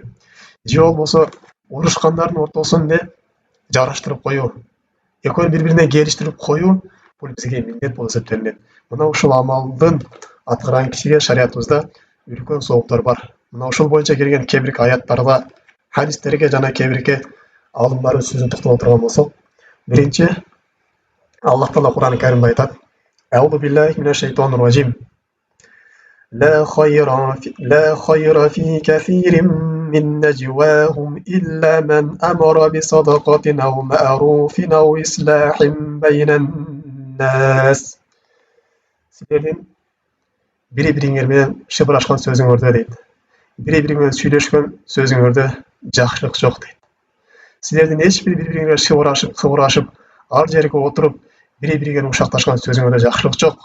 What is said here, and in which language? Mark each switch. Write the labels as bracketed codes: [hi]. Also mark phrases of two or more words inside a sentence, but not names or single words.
[ky] Же болбосо урушкандардын ортосун жараштырып коюу, экөөнү бири-бирине келиштирип коюу бул бизге милдет болуп эсептелинет. Мына ушул амалдын аткарган кишиге шариятыбызда үлкөн сооптор бар. Мына ушул боюнча келген кээ бир аяттарга, хадистерге жана кээ бир алымдардын сөзүн токтоло турган болсок, биринчи Аллах Таала Кур'ан-ы Каримде айтат: [ar] "أعوذ بالله من الشيطان الرجيم. لا خير في كثير من نجواهم إلا من أمر بصدقة أو معروف أو إصلاح بين الناس. [kk] Сіздерден бір-біріңермен шыбырлашқан сөзіңерде дейді. Бір-біріңмен сөйлескен сөзіңерде жақсылық жоқ дейді. Сіздерден ешбір бір-біріңе қыбыр ар жерге отырып, бір-біріңе құшақташқан сөзіңерде жақсылық жоқ.